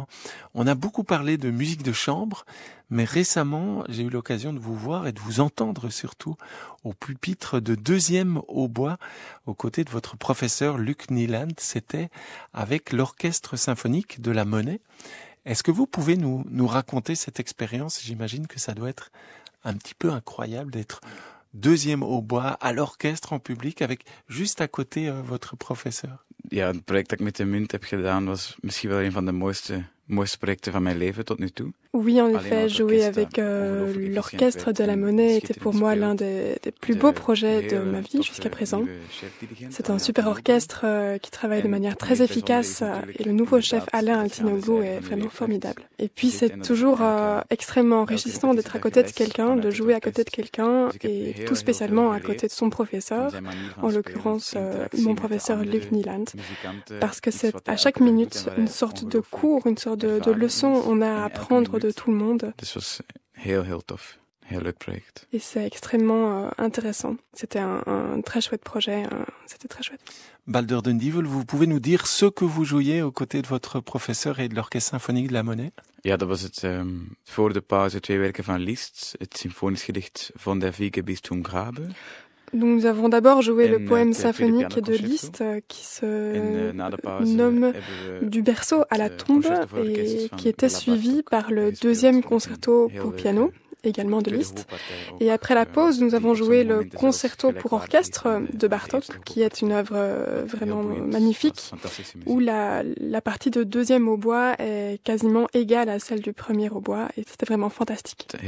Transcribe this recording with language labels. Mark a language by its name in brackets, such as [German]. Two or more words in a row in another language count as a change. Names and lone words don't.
[French] On a beaucoup parlé de musique de chambre, mais récemment, j'ai eu l'occasion de vous voir et de vous entendre surtout au pupitre de 2e hautbois aux côtés de votre professeur Luc Nieland. C'était avec l'orchestre symphonique de la Monnaie. Est-ce que vous pouvez nous raconter cette expérience? J'imagine que ça doit être un petit peu incroyable d'être 2e hautbois à l'orchestre en public avec juste à côté votre professeur. [Dutch] Ja, het project dat ik met de munt heb gedaan was misschien wel een van de mooiste projecten van mijn leven tot nu toe. [French] Oui, en effet, jouer avec l'orchestre de la Monnaie était pour moi l'un des plus beaux projets de ma vie jusqu'à présent. C'est un super orchestre qui travaille de manière très efficace et le nouveau chef Alain Altinoglou est vraiment formidable. Et puis c'est toujours extrêmement enrichissant d'être à côté de quelqu'un, de jouer à côté de quelqu'un et tout spécialement à côté de son professeur, en l'occurrence mon professeur Luc Nieland, parce que c'est à chaque minute une sorte de cours, une sorte de leçon on a à apprendre de tout le monde. [Dutch] Heel tof. Heel leuk project. [French] Et c'est extrêmement intéressant. C'était un très chouette projet. C'était très chouette. Balder den Dievel, vous pouvez nous dire ce que vous jouiez aux côtés de votre professeur et de l'orchestre symphonique de la Monnaie? [Dutch] Ja, dat was het voor de pauze 2 werken van Liszt, het symfonisch gedicht Von der Wiege bis zum Grabe. [French] Nous avons d'abord joué le poème symphonique de Liszt qui se nomme Du berceau à la tombe et qui était suivi par le 2e concerto pour piano, également de Liszt. Et après la pause, nous avons joué le concerto pour orchestre de Bartók, qui est une œuvre vraiment magnifique, où la partie de 2e hautbois est quasiment égale à celle du 1er hautbois, et c'était vraiment fantastique.